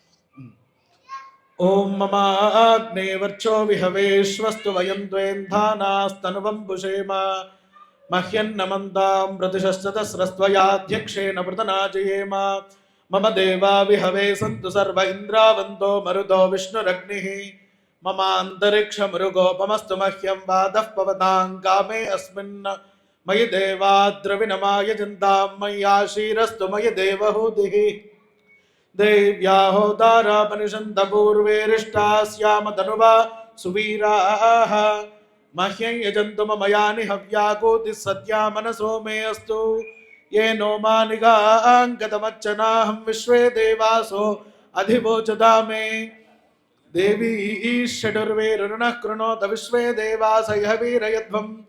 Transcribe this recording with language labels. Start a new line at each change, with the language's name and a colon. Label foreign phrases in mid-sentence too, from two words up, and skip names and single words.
Sanskrit: ఓం మమాగ్నేవర్చో విహవేశ్వస్తు వయం ద్వేంధానాస్తనువం పుషేమ మహ్యన్నమంతాం ప్రతిశస్తస్రస్త్వయాధ్యక్షేణ పృతనాజయేమ మమ దేవా విహవే సంతు సర్వ ఇంద్రావంతో మరుతో విష్ణురగ్నిః మమాంతరిక్షమృగోపమస్తు మహ్యం వాదః పవతాం కామే అస్మిన్ మయి దేవా ద్రవిణమాయజంతాం మయ్యాశీరస్తు మయి దేవహూతిః देव्या होतारापनिषन्त पूर्वेरिष्टास्याम तनुवा सुवीराः मह्यं यजन्तु मम यानि हव्याकोतिः सत्या मनसो मे अस्तु ये नो मानिगाङ्गतमच्चनाहं विश्वे देवासो अधिवोचता मे देवी षडुर्वेरुणः कृणोत विश्वे देवासयः वीरयध्वं